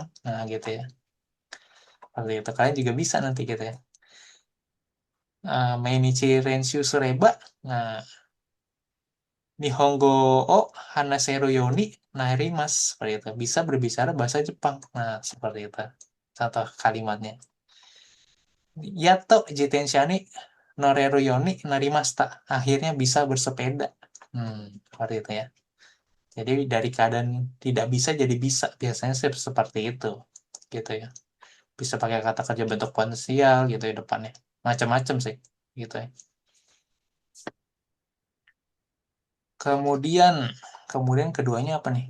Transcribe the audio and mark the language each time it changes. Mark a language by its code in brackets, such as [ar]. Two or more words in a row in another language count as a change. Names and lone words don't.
[id] Nah, gitu ya. Seperti itu. Kalian juga bisa nanti gitu ya. [ja] 毎日練習すれば. Nah, 日本語を話せるようになります. [id] Seperti itu. Bisa berbicara bahasa Jepang. Nah, seperti itu. Contoh kalimatnya. [ja] やっと自転車に乗れるようになりました. [id] Akhirnya bisa bersepeda. Seperti itu ya. Jadi dari keadaan tidak bisa jadi bisa. Biasanya sih seperti itu. Gitu ya. Bisa pakai kata kerja bentuk potensial gitu ya depannya. Macam-macam sih. Gitu ya. Kemudian, kemudian keduanya apa nih?